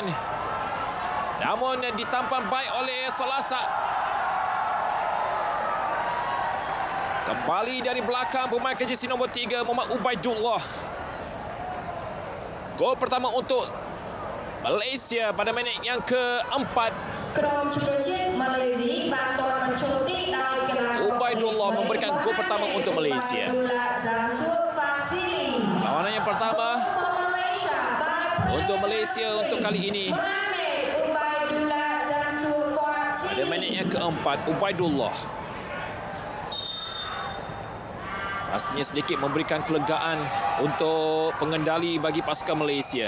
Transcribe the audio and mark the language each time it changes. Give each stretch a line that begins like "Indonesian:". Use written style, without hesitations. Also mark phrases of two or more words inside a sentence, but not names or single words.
Malay: Namun ditampal baik oleh Solasa. Kembali dari belakang pemain KJC nombor 3 Muhammad Ubaidullah. Gol pertama untuk Malaysia pada minit yang keempat.
Khmer: ក្រុមជម្រើសជាតិម៉ាឡេស៊ីបានទាត់បញ្ចូលទីដោយកីឡាករ
Malay: Ubaidullah memberikan gol pertama untuk Malaysia. Lawanan yang pertama untuk Malaysia untuk kali ini. Pada minit yang keempat, Ubaidullah. Pastinya sedikit memberikan kelegaan untuk pengendali bagi pasukan Malaysia.